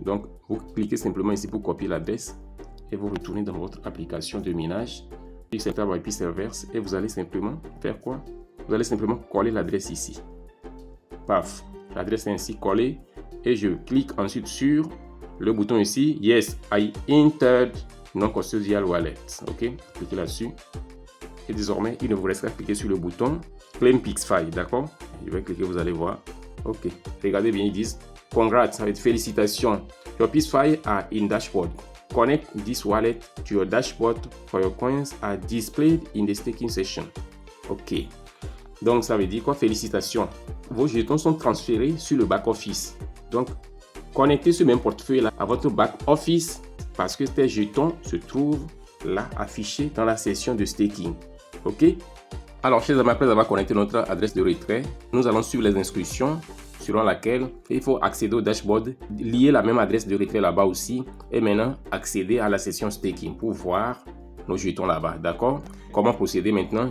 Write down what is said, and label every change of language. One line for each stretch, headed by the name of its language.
French: Donc, vous cliquez simplement ici pour copier l'adresse et vous retournez dans votre application de minage Pixelverse by Pixelverse et vous allez simplement faire quoi? Vous allez simplement coller l'adresse ici. Paf, l'adresse est ainsi collée et je clique ensuite sur le bouton ici.
English: Yes, I entered non-custodial wallet.
French: Ok, cliquez là-dessus. Et désormais, il ne vous reste qu'à cliquer sur le bouton Claim PixFi. D'accord? Je vais cliquer, vous allez voir. Ok, regardez bien, ils disent Congrats, avec félicitations.
English: Your PixFi are in dashboard. Connect this wallet to your dashboard for your coins are displayed in the staking session.
French: Ok, donc ça veut dire quoi? Félicitations. Vos jetons sont transférés sur le back-office. Donc, connectez ce même portefeuille là à votre back-office parce que ces jetons se trouvent là affichés dans la session de staking. Ok? Alors, chers amis, après avoir connecté notre adresse de retrait, nous allons suivre les instructions selon laquelle il faut accéder au dashboard, lier la même adresse de retrait là-bas aussi et maintenant accéder à la session staking pour voir nos jetons là-bas. D'accord? Comment procéder maintenant?